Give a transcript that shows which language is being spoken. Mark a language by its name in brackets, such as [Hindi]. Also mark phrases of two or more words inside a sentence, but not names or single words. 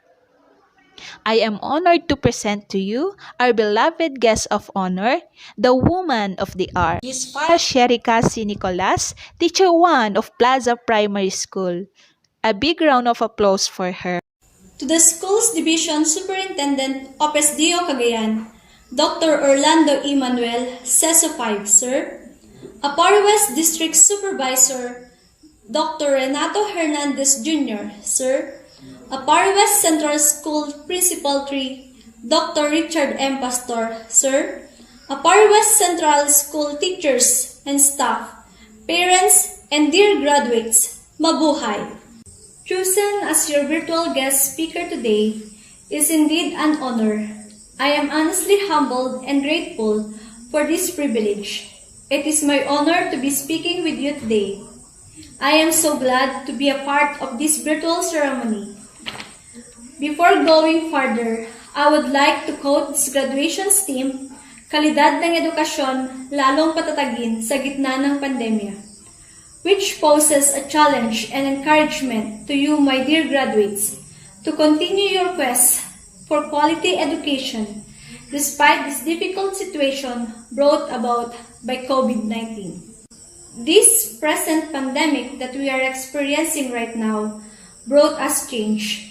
[English] I am honored to present to you our beloved guest of honor, the woman of the hour, Ms. Farah Sherika C. Nicolas, Teacher 1 of Plaza Primary School. A big round of applause for her. To the Schools Division Superintendent, Opes Dio Cagayan, Dr. Orlando E. Manuel, CESO 5, Sir. Apari West District Supervisor, Dr. Renato Hernandez Jr., Sir. Apari West Central School Principal 3, Dr. Richard M. Pastor, Sir. Apari West Central School teachers and staff, parents, and dear graduates, mabuhay! Chosen as your virtual guest speaker today is indeed an honor. I am honestly humbled and grateful for this privilege. It is my honor to be speaking with you today. I am so glad to be a part of this virtual ceremony. Before going further, I would like to quote this graduation's theme, [Filipino] Kalidad ng Edukasyon, lalong patatagin sa gitna ng pandemya, [English] which poses a challenge and encouragement to you, my dear graduates, to continue your quest for quality education despite this difficult situation brought about by COVID-19. This present pandemic that we are experiencing right now brought us change.